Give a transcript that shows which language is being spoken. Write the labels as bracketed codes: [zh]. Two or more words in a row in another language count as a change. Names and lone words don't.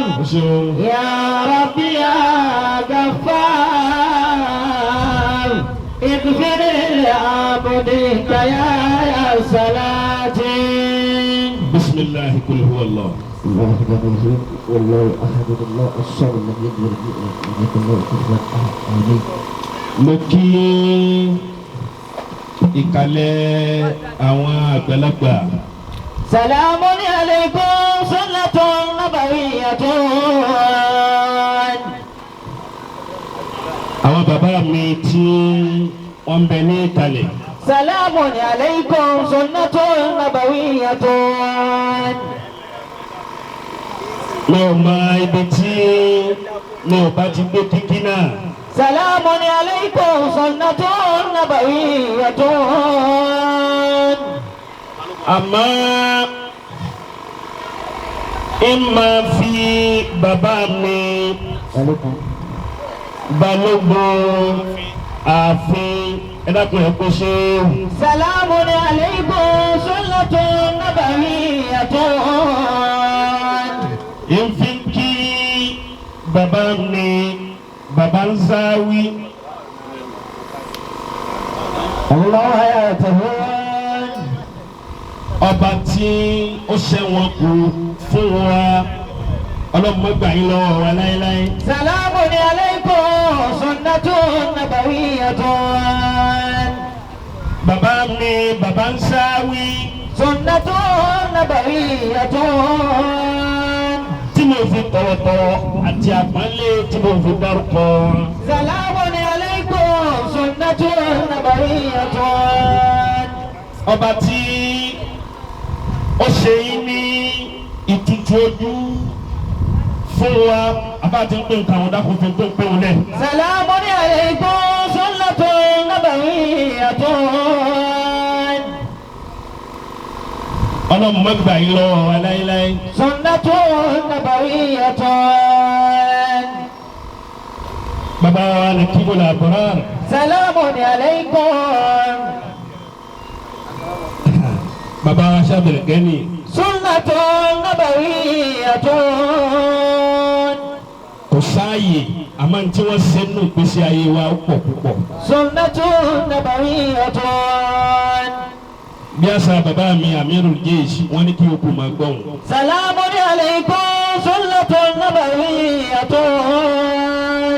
[ar] يا ربي يا غفار اغفر لعبدك يا صلاتي. بسم الله قل هو الله. الله الرحمن الرحيم. والله احد الله الصمد لم يلد ولم يولد ولم يكن له كفوا احد. امين. [yo] mo kí ìkàlẹ̀ àwọn àgbàlagbà. [ar] سلام عليكم سنة نبوية. [yo] àwọn bàbá mi tí wọ́n bẹ ní ìkàlẹ̀. [ar] سلام عليكم سنة نبوية. [yo] mi ò mọ ibi tí mi ò bá ti gbé kíkí náà. [ar] سلام عليكم سنة نبوية. [yo] àmọ́ ẹ máa fi bàbá mi balógun ààfin ẹ dákun ẹ kó ṣe. [ar] سلام عليكم سنة نبوية. [yo] ẹ fi kí bàbá mi bàbá ń záwí. [ar] الله يعتبر. [yo] ọba tí ó ṣẹ̀wọ̀n kù fún wa ọlọ́mọ gbà yín lọ́wọ́ wa láéláé. [ar] سلام عليكم سنة نبوية. [yo] bàbá mi bàbá ń sáwí. [ar] سنة نبوية. [yo] tí mo fi tọ̀wọ̀tọ̀wọ̀ àti àpọ́nlé tí mo fi dárúkọ. [ar] سلام عليكم سنة نبوية. [yo] ọba tí ó ṣe yín ní ìtútù ojú fún wa abá ti ń pè nǹkan àwọn dákun fi ń pè wọn lẹ. [ar] سلام عليكم سنة نبوية. [yo] ọlọ́mọ mẹ́gbà yín lọ́wọ́ wa láéláé. [ar] سنة نبوية. [yo] bàbá wa ní kíbo làbọ̀rọ̀. [ar] سلام عليكم. [yo] bàbá wa sábẹ̀rẹ̀ gẹ́ni. [ar] سنة نبوية. [yo] kò sáàyè láàyè àmọ́ tí wọ́n ṣe nù gbèsè ayé wa pọ̀ púpọ̀. [ar] سنة نبوية. [yo] bí àṣà bàbá mi Amirul Jaysh wọ́n ní kí o kò máa gbọ́n. [ar] سلام عليكم سنة نبوية.